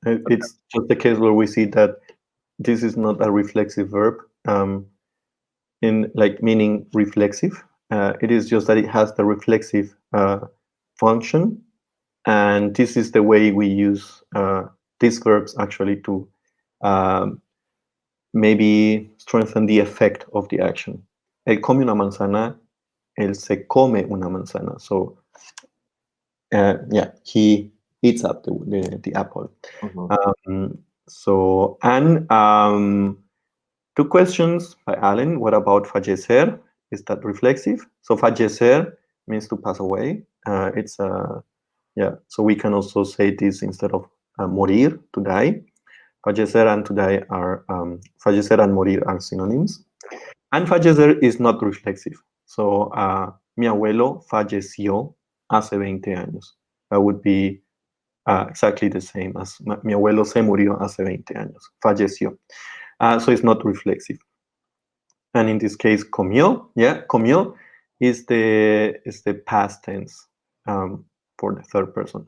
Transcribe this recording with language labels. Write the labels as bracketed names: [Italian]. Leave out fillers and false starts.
[English] It's just the case where we see that this is not a reflexive verb, in like meaning reflexive. It is just that it has the reflexive function, and this is the way we use these verbs actually to maybe strengthen the effect of the action. [Spanish] Él come una manzana, él se come una manzana. [English] So yeah, he eats up the apple. So, and two questions by Alan. What about fallecer? Is that reflexive? So fallecer means to pass away. It's yeah. So we can also say this instead of morir, to die. Fallecer and to die are fallecer and morir are synonyms. And fallecer is not reflexive. [Spanish] So mi abuelo falleció hace 20 años. [English] That would be exactly the same as [Spanish] mi abuelo se murió hace 20 años. [English] Falleció. So it's not reflexive. And in this case, comió, yeah, comió is the past tense for the third person.